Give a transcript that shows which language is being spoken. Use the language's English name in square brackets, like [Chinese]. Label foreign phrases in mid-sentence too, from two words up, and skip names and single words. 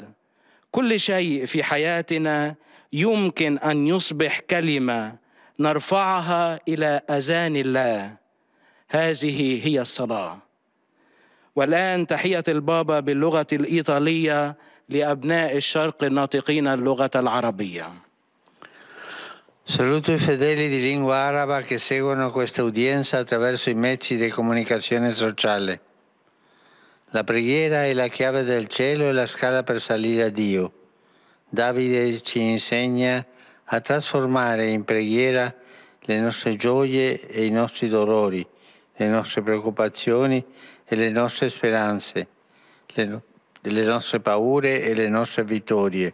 [Arabic] كل شيء في حياتنا يمكن أن يصبح كلمة نرفعها إلى أذان الله. هذه هي الصلاة. والآن تحية البابا باللغة الإيطالية لأبناء الشرق الناطقين اللغة العربية. [Italian] Saluto i fedeli di lingua araba che seguono questa udienza attraverso i mezzi di comunicazione sociale. La preghiera è la chiave del cielo e la scala per salire a Dio. Davide ci insegna a trasformare in preghiera le nostre gioie e i nostri dolori, le nostre preoccupazioni e le nostre speranze, le nostre paure e le nostre vittorie.